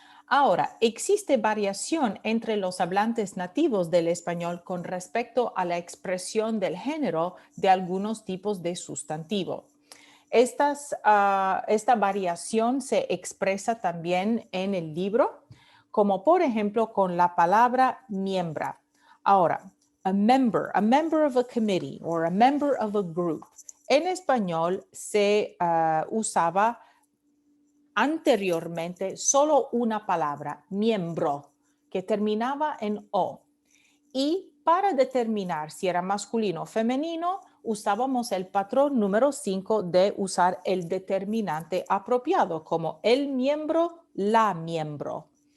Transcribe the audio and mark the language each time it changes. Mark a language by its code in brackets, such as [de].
[es] Ahora, existe variación entre los hablantes nativos del español con respecto a la expresión del género de algunos tipos de sustantivo. Esta variación se expresa también en el libro, como por ejemplo con la palabra miembra. Ahora, [en] a member of a committee or a member of a group. [es] En español se usaba anteriormente solo una palabra, miembro, que terminaba en O. Y para determinar si era masculino o femenino, usábamos el patrón número 5 de usar el determinante apropiado, como el miembro, la miembro.